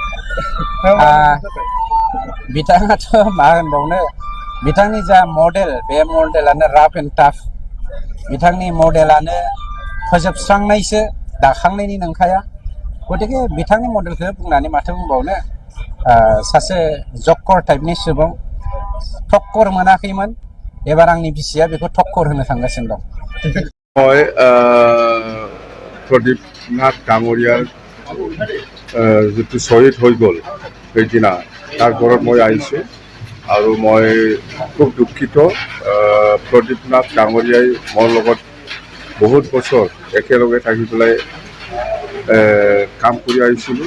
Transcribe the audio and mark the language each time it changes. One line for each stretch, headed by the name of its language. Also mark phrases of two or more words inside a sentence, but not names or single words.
Bodo: बिथाङाथ' मा होनबावनो बिथांनि जा मडेल बे मडेलानो
English: rough and tough
Bodo: बिथांनि मडेलानो फोजोबस्रांनायसो दाखांनायनि नंखाया गतिके बिथांनि मडेलखौ बुंनानै माथो बुंबावनो सासे जक्कर टाइपनि सुबुं टक्कर मोनाखैमोन एबार आंनि बिसिया बेखौ टक्कर होनो थांगासिनो दं।
Assamese: মই प्रदीप नाथ डाঙৰীয়াৰ যিটো শ্বহীদ হৈ গ'ল সেইদিনা তাৰ ঘৰত মই আহিছোঁ আৰু মই খুব দুখিত। প্ৰদীপ নাথ ডাঙৰীয়াই মোৰ লগত বহুত বছৰ একেলগে থাকি পেলাই কাম কৰি আহিছিলোঁ।